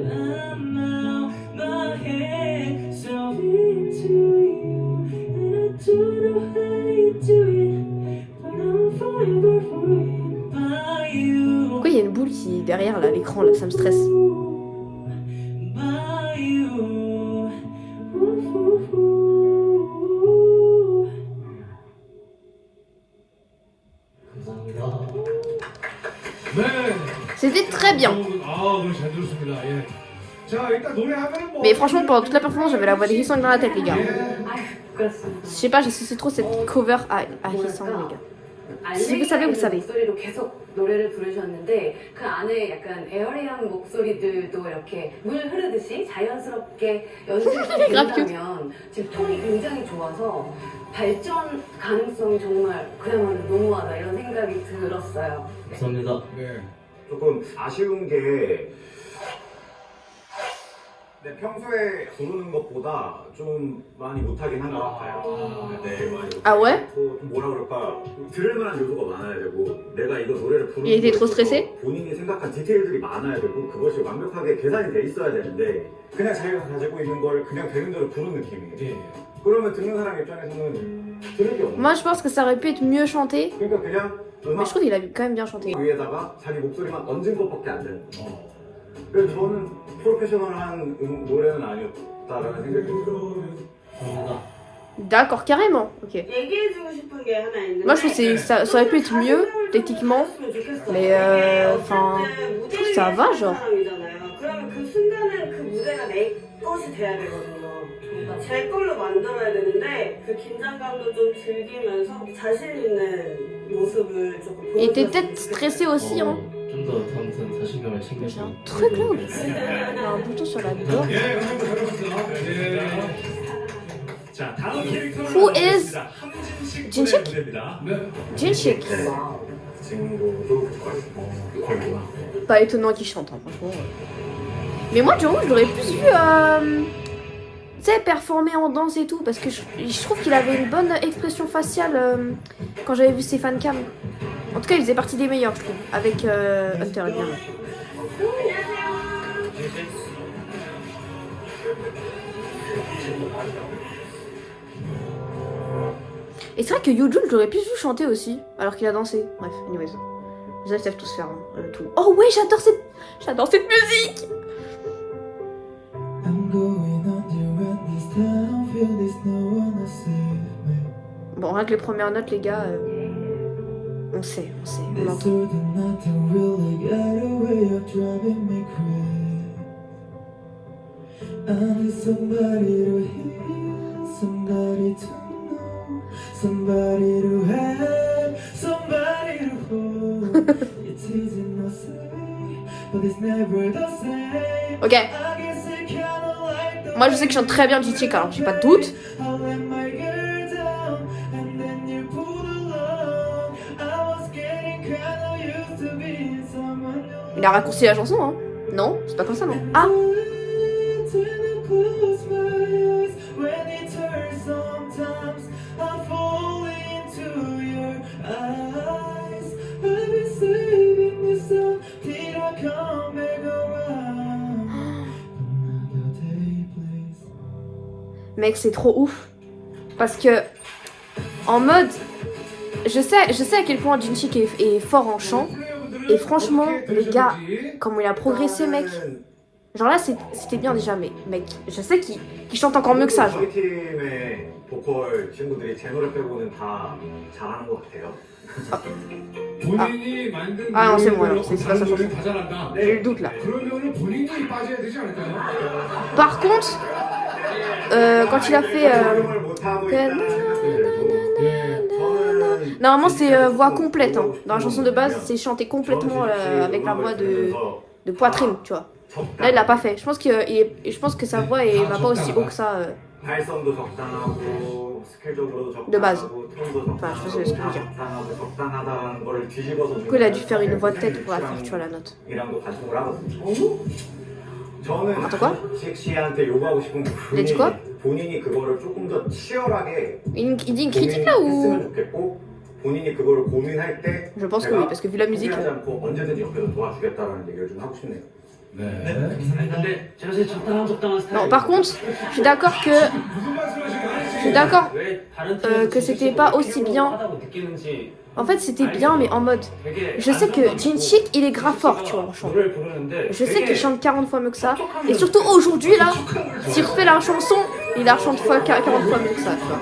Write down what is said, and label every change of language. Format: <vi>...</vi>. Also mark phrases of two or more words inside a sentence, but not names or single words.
<en>I'm out my head, so into you. And I don't know how you do it, but I'm forever forever by you.</en> <fr>Pourquoi il y a une boule qui est derrière là, l'écran là, ça me stresse.</fr> <en>By you. Ooh, ooh, ooh.</en> <ko>네.</ko> <fr>C'était très bien.</fr> <ko>아, 노래 잘 들었습니다. 예. 자, 일단 노래하면 뭐.</ko> <fr>Mais franchement, pendant toute la performance, j'avais la voix de Hee-Sang dans la tête, les gars.</fr> <ko>예. 아휴, 그렇습니다.</ko> <fr>Je sais pas, j'associe trop cette cover à Hee-Sang, les gars. Si vous savez, vous savez.</fr> <ko>목소리로 계속 노래를 부르셨는데 그 안에 약간 에어리한 목소리들도 이렇게 물 흐르듯이 자연스럽게 연습이 된다면 지금 톤이 굉장히 좋아서 발전 가능성이 정말 그야말로 너무하다 이런 생각이 들었어요. 감사합니다. 네. 조금 아쉬운 게 네, 평소에 부르는 것보다 좀 많이 못하긴 한 것 같아요. 네, 많이</ko> <fr>Ah ouais?</fr> <ko>좀 뭐라 그럴까 들을 만한 요소가 많아야 되고 내가 이거 노래를 부르는</ko> <fr>Il était trop</fr> <ko>거에 있어서</ko> <fr>stressé?</fr> <ko>본인이 생각한 디테일들이 많아야 되고 그것이 완벽하게 계산이 돼 있어야 되는데 그냥 자기가 가지고 있는 걸 그냥 되는 대로 부르는 느낌이에요. 예. 그러면 듣는 사람 입장에서는 들을 게 없는</ko> <fr>Moi, je pense que ça aurait pu être mieux chanté.</fr> <ko>그러니까 그냥</ko> <fr>Mais</fr> <ko>음악</ko> <fr>je trouve qu'il a quand même bien chanté.</fr> <ko>위에다가 자기 목소리만 얹은 것밖에 안 되는 거예요. 그래서 저는 프로페셔널한 노래는 아니었다라는 생각이 들어요.</ko> <fr>D'accord, carrément. Ok.</fr> <ko>얘기해주고 싶은 게 하나 있는데</ko> <fr>Moi, je trouve que ça aurait pu être mieux, techniquement. Mais enfin, ça va, genre.</fr> <ko>그러면 그 순간은 그 무대가 내 것이 돼야 되거든요. 제 걸로 만들어야 되는데 그 긴장감도 좀 즐기면서 자신 있는 모습을 조금 보여줬으면</ko> <fr>Il était peut-être stressé aussi, hein.</fr> <ko>좀더 다음부터는 자신감을</ko> <fr>J'ai</fr> <ko>챙겨서</ko> <fr>un truc là où il y a un bouton sur la gorge.</fr> <ko>예, 감사합니다. 예. 자, 다음 캐릭터를</ko> <en>Who is</en> <ko>함진 진식 진식? 군의 무대입니다. 네. Jinchik. 친구도 걸구나.</ko> <fr>Pas étonnant qu'il chante, hein, franchement. Mais moi, Jungkook, je l'aurais plus vu, tu sais, performer en danse et tout, parce que je trouve qu'il avait une bonne expression faciale quand j'avais vu ses fancams. En tout cas, il faisait partie des meilleurs, je trouve, avec Hunter, évidemment. Et c'est vrai que Yoojun, je l'aurais plus vu chanter aussi, alors qu'il a dansé. Bref, anyways. Ils savent tous faire tout. Oh ouais, j'adore cette musique.</fr> <en>I'm going under and this town feel there's no one to save me.</en> <fr>Bon, rien que les premières notes, les gars, on sait, on</fr> <en>This</en> <fr>l'entend.</fr> <en>sort of nothing really got a way of driving me crazy. I need somebody to hear, somebody to know, somebody to have, somebody to hold. It's easy to say, but it's never the same.</en> <fr>Ok,</fr> <en>I guess I kinda like the</en> <fr>moi je sais que je chante très bien Jinchik, alors j'ai pas de doute.</fr> <en>I let my guard down, and then you pulled along. I was getting kinda used to being someone new.</en> <fr>Il a raccourci la chanson, hein. Non, c'est pas comme ça, non. Ah,</fr> <en>Till I close my eyes, when it turns sometimes I fall into your eyes. I've been saving myself till I come back around. Another day, please.</en> <fr>mec, c'est trop ouf. Parce que, en mode, je sais à quel point Jinchik est fort en chant. Et franchement, les gars, comment il a progressé, mec. Genre là, c'était bien déjà, mais mec, je sais qu'il chante encore mieux que ça. Genre.</fr> <ko>저희 팀의 보컬 친구들이 제 노래 빼고는 다 잘하는 것 같아요. 본인이 만든 아,</ko> <fr>c'est bon,</fr> <ko>노래를</ko> <fr>alors, c'est pas</fr> <ko>다른</ko> <fr>sa</fr> <ko>노래는</ko> <fr>chanson.</fr> <ko>다 잘한다.</ko> <fr>J'ai le doute là.</fr> <ko>그러면은 본인이 빠져야 되지 않을까요?</ko> <fr>Par contre, quand il a fait.</fr> <ko>적용을 못하고 있다는 저는</ko> <fr>Normalement, c'est voix complète. Hein. Dans la chanson de base, c'est chanté complètement avec la voix de poitrine, tu vois. Là, il l'a pas fait. Je pense que sa voix va pas aussi haut que ça.</fr> <ko>발성도 적당하고 스킬적으로도 적당하고</ko> <fr>De base.</fr> <ko>톤도</ko> <fr>Enfin, je sais ce que je veux dire.</fr> <ko>적당하고 적당하다는 걸 뒤집어서</ko> <fr>Du coup, il a dû faire une voix de tête pour la faire, tu vois, la note.</fr> <ko>이랑도 반성을 하거든요. 저는</ko> <fr>Attends, quoi?</fr> <ko>식 씨한테 요구하고 싶은 게</ko> <fr>Il a dit quoi?</fr> <ko>본인이 그거를 조금 더 치열하게</ko> <fr>Il dit une critique là</fr> <ko>했으면</ko> <fr>ou.</fr> <ko>좋겠고 본인이 그거를 고민할 때</ko> <fr>Je pense que oui, parce que vu la musique.</fr> <ko>포기하지 않고 언제든지 옆에서 도와주겠다는 얘기를 좀 하고 싶네요. 네. 근데 제가 제일 적당한 스타일.</ko> <fr>Non, par contre, je suis d'accord que.</fr> <ko>무슨 말씀하시는 거예요?</ko> <fr>Je suis d'accord.</fr> <ko>왜 다른</ko> <fr>que c'était pas aussi bien.</fr> <ko>하다고 느끼는지</ko> <fr>En fait, c'était bien, mais en mode.</fr> <ko>되게</ko> <fr>Je sais que Jinchik, il est grave fort, tu vois, en chant.</fr> <ko>노래를 부르는데</ko> <fr>Je sais qu'il chante 40 fois mieux que ça. Et surtout aujourd'hui, là, s'il refait la chanson, il la chante 40 fois mieux que ça, tu vois.</fr>